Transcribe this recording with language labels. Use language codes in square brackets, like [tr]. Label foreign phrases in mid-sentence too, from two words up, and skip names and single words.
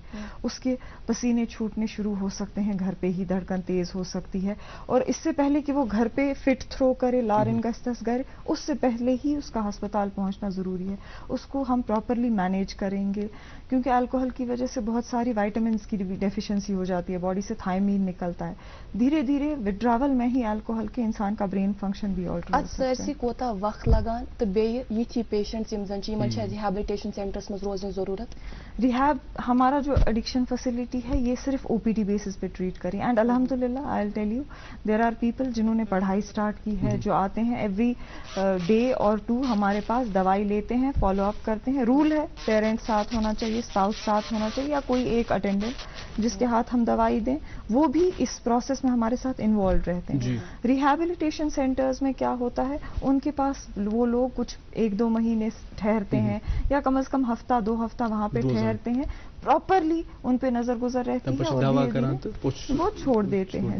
[hi] उसके पसीने छूटने शुरू हो सकते हैं, घर पे ही धड़कन तेज हो सकती है, और इससे पहले कि वो घर पे [en] fit throw [hi] करे, लारिंगस्टस करे, उससे पहले ही उसका अस्पताल पहुंचना जरूरी है। उसको हम प्रॉपरली मैनेज करेंगे, क्योंकि अल्कोहल की वजह से बहुत सारी विटामिन्स की डेफिशिएंसी हो जाती है, बॉडी से थायमीन निकलता है। धीरे धीरे विड्रावल में ही अल्कोहल के इंसान का [en] brain function [hi] भी ऑल्टर हो सकता है। [ks] सरसी कोता वक्त लगान तो बेय ये पेशेंट्स [en] rehabilitation centers [ks] में रोजने जरूरत? [hi] रिहैब हमारा जो एडिक्शन फैसिलिटी है ये सिर्फ OPD बेसिस पे ट्रीट करी, एंड अल्हम्दुलिल्लाह [en] I will tell you there are people [hi] जिन्होंने पढ़ाई स्टार्ट की है, जो आते हैं [en] every day [hi] और 2 हमारे पास दवाई लेते हैं, [en] follow up [hi] करते हैं। रूल है पेरेंट्स साथ होना चाहिए, स्पाउस साथ होना चाहिए, या कोई एक अटेंडेंट जिसके हाथ हम दवाई दें, वो भी इस प्रोसेस में हमारे साथ इन्वॉल्व रहते हैं। [en] rehabilitation centers [hi] में क्या होता है, उनके पास वो लोग कुछ 1-2 महीने ठहरते हैं, या कम से कम हफ्ता 2 हफ्ता वहां पे ठहरते हैं, प्रॉपरली उन पे नजर गुजर रहती है, और वो छोड़ देते हैं।